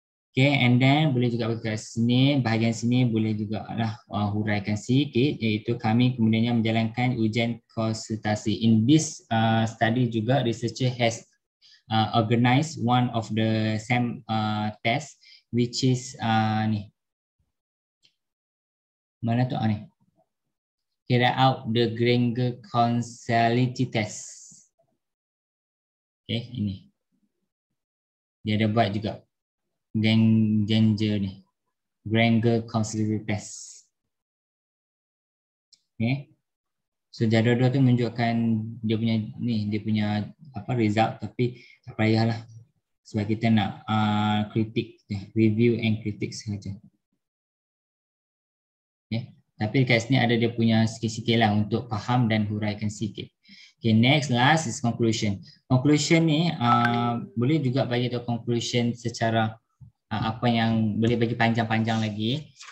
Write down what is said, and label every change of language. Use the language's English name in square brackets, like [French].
[English] Okay, and then [Malay] boleh juga bagi kat sini, bahagian sini boleh juga lah huraikan sikit, iaitu kami kemudiannya menjalankan ujian konsultasi. [English] In this study juga, researcher has organized one of the same test, which is ni. [Malay] Mana tu ni? [English] Carry out the Granger causality test. [Malay] Okay, ini. Dia ada buat juga. Granger ni, Granger causality test. Okay, so jadual tu menunjukkan dia punya ni, dia punya apa result, tapi tak payahlah sebab kita nak kritik, review and kritik sahaja. Okay, tapi kat sini ada dia punya sikit-sikit lah untuk faham dan huraikan sikit. [English] Okay, next last is conclusion. [Malay] Conclusion ni boleh juga bagi tahu conclusion secara apa yang boleh bagi panjang-panjang lagi.